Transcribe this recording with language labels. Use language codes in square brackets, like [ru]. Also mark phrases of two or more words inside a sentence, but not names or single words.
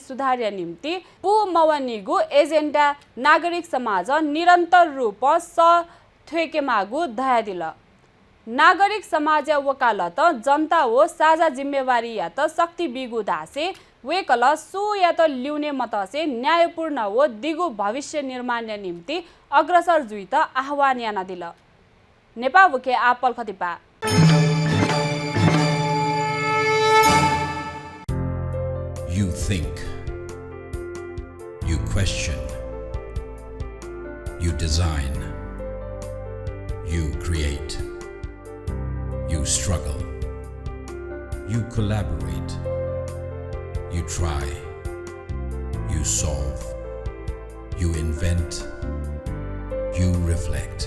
[new] सुधार्य निम्ति पु मवनिगु एजेन्डा नागरिक समाज निरन्तर रूप थ्वेकेमागु दया दिल नागरिक समाज वकालत जनता हो साझा जिम्मेवारी या त शक्ति बिगु दासे वेकल सु या त ल्युने मतसे न्यायपूर्ण हो दिगु भविष्य निर्माण निम्ति अग्रसर जुइत आह्वान याना दिल नेपाल वके आपल खतिपा [en] You think, you question, you design, you create, you struggle, you collaborate, you try, you solve, you invent, you reflect.